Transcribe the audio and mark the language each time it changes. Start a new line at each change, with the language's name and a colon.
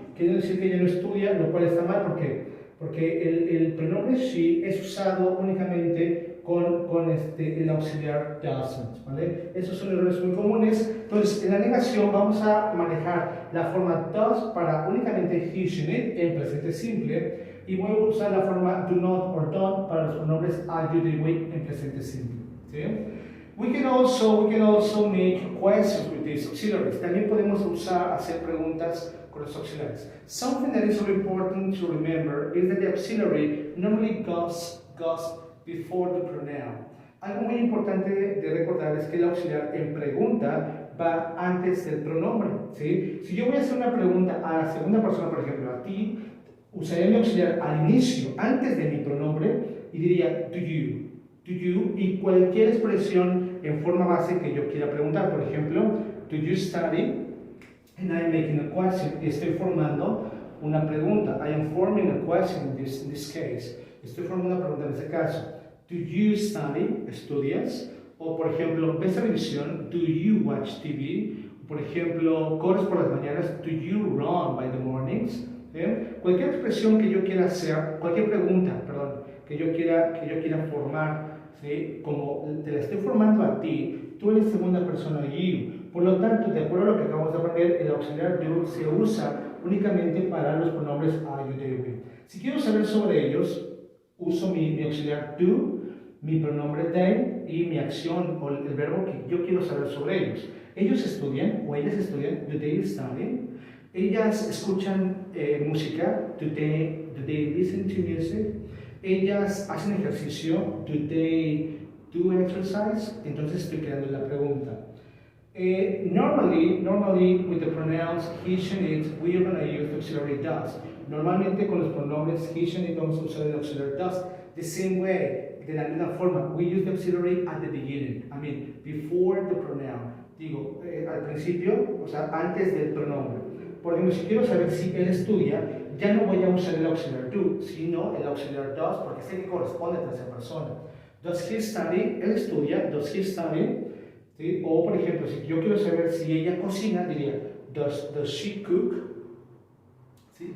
Spanish: Quiere decir que ella no estudia, lo cual está mal, porque el pronombre she es usado únicamente con el auxiliar doesn't, ¿vale? Esos son errores muy comunes. Entonces, en la negación vamos a manejar la forma does para únicamente he, she, it en presente simple, y voy a usar la forma do not or don't para los pronombres I, you, they, we en presente simple, ¿sí?
English: We can also make questions with these auxiliaries.
Spanish: También podemos hacer preguntas con los auxiliares.
English: Something that is very important to remember is that the auxiliary normally goes before the pronoun.
Spanish: Algo muy importante de recordar es que el auxiliar en pregunta va antes del pronombre, ¿sí? Si yo voy a hacer una pregunta a la segunda persona, por ejemplo, a ti, usaría mi auxiliar al inicio, antes de mi pronombre, y diría
English: do you,
Spanish: y cualquier expresión en forma base que yo quiera preguntar. Por ejemplo,
English: do you study? And I'm making a question.
Spanish: Estoy formando una pregunta.
English: I am forming a question in this case.
Spanish: Estoy formando una pregunta en este caso.
English: Do you study?
Spanish: ¿Estudias? O por ejemplo, ¿ves televisión?
English: Do you watch TV?
Spanish: Por ejemplo, ¿corres por las mañanas?
English: Do you run by the mornings?
Spanish: Cualquier expresión que yo quiera hacer, cualquier pregunta, perdón, que yo quiera formar, ¿sí? Como te la estoy formando a ti, tú eres segunda persona you. Por lo tanto, de acuerdo a lo que acabamos de aprender, el auxiliar do se usa únicamente para los pronombres I, you, they, we. Si quiero saber sobre ellos, uso mi auxiliar do, mi pronombre they y mi acción o el verbo que yo quiero saber sobre ellos. Ellos estudian o ellas estudian,
English: do they study?
Spanish: Ellas escuchan música,
English: do they listen to music?
Spanish: Ellas hacen ejercicio,
English: do they do exercise?
Spanish: Entonces estoy creando la pregunta.
English: Normally with the pronouns he, she, it, we are going to use the auxiliary does.
Spanish: Normalmente con los pronombres he, she, it vamos a usar el auxiliary does.
English: The same way,
Spanish: de la misma forma,
English: we use the auxiliary at the beginning. I mean, before the pronoun.
Spanish: Digo, al principio, o sea, antes del pronombre. Por ejemplo, si quiero saber si él estudia, ya no voy a usar el auxiliar do, sino el auxiliar does, porque sé que corresponde a tercera persona.
English: Does he study?
Spanish: Él estudia.
English: Does he study? ¿Sí?
Spanish: O, por ejemplo, si yo quiero saber si ella cocina, diría,
English: does she cook?
Spanish: ¿Sí?